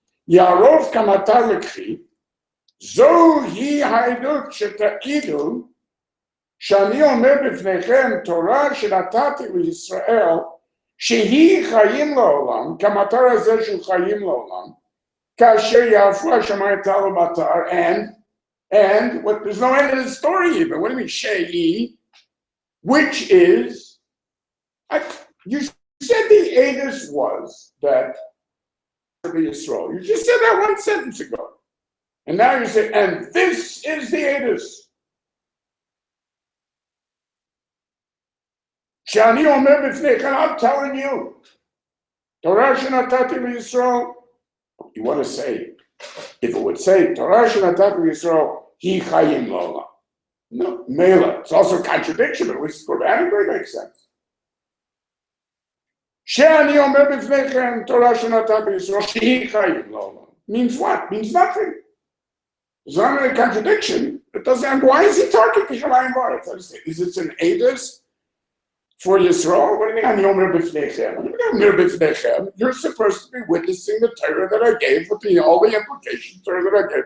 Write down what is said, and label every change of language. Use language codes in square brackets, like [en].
[he] Yarov kamatar lekhi, zo hi haidut sheta'idu, שאני אומר בפניכם תורה שנתתי לישראל שהיא חיים לעולם, כמטר הזה של חיים לעולם, כאשר יעפו השמיים תלו מטר, [en] and what, there's no end to the story even. What do you mean [he] שהיא? [en] Which is, you said the Edus was that the Yisrael. You just said that one sentence ago. And now you say, and this is the Edus. [he] שאני אומר בפניכם, [en] I'm telling you, [he] תורה שנתתי לישראל, [en] you want to say, if it would say, [he] תורה שנתתי לישראל, היא חיים לעולם. [en] No, mela. It's also a contradiction, but at least grammatically it makes sense. [he] שאני אומר בפניכם, תורה שנתתי לישראל, שהיא חיים לעולם. [en] Means what? Means nothing. It's not really a contradiction. It doesn't, why is he talking to Shemayim V'aretz? Is it an Edus for Yisrael? What do you mean? You're supposed to be witnessing the Torah that I gave with all the implications Torah that I gave.